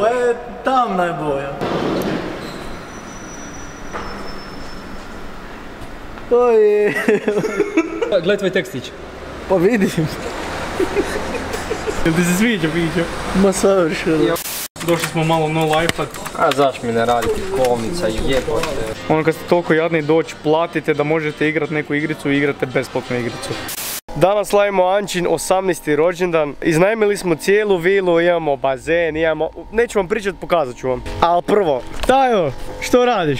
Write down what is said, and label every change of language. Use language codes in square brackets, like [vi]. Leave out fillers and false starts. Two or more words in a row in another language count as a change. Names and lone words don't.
[hr] Ovo je tamna je boja. Oj. Gledaj tvoj tekstić. Pa vidim. Jel ti se sviđa, Fićo? Ma savršeno. Došli smo malo [en] no life-at. [hr] A zašto mi ne raditi kolnica i jebote. Ono kad ste toliko jadni doći, platite da možete igrati neku igricu i igrate besplatnu igricu. Danas slavimo Ančin 18. rođendan. Iznajmili smo cijelu vilu, imamo bazen, imamo... Neću vam pričati, pokazat ću vam. Ali prvo, Tajo, što radiš?